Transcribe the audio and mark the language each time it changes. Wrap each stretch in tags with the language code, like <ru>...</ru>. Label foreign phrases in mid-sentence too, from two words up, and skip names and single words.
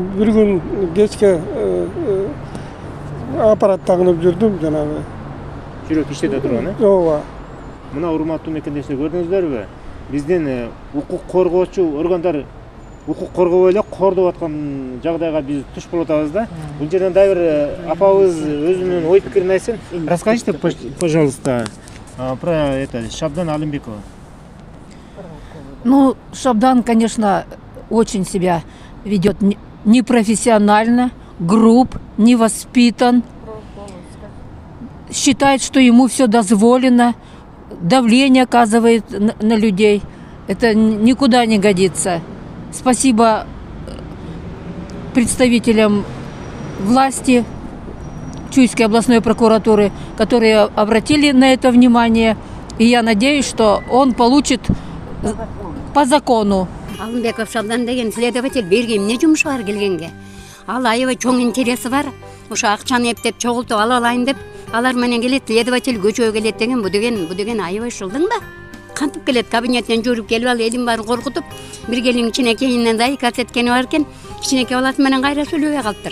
<ky>Бир күн кечке аппарат тагынып жүрдүм жанагы. Жүрөк иштете турган, Ооба. Мына урматтуу мекендештер көрдүңүздөрбү? Биздин укук коргоочу органдар укук коргобой эле кордоп аткан жагдайга биз туш болуп атабыз да. Бул жерден дагы бир апабыз өзүнүн ой пикирин айтсын.</ky> <ru>Расскажите, пожалуйста, про это Шабдан Алимбекова. Ну, Шабдан, конечно, очень себя ведет непрофессионально, груб, невоспитан. Считает, что ему все дозволено, давление оказывает на людей. Это никуда не годится. Спасибо представителям власти Чуйской областной прокуратуры, которые обратили на это внимание. И я надеюсь, что он получит по закону.</ru> <ky>Алымбеков Шабдан деген следователь берге эмне жумушу бар келгенге. Ал аябай чоң интереси бар. Ошо акчаны эптеп чогултуп ала алайын деп, алар менен келет, следователь көчөгө келет деген, бу деген аябай ушулдуң да. Кантип келет, кабинеттен жүрүп келип ал элин баарын коркутуп, бир келин кичинекейинен дай көрсөткени бар экен, кичинекей баласы менен кайра сүйлөбөй калыптыр.</ky>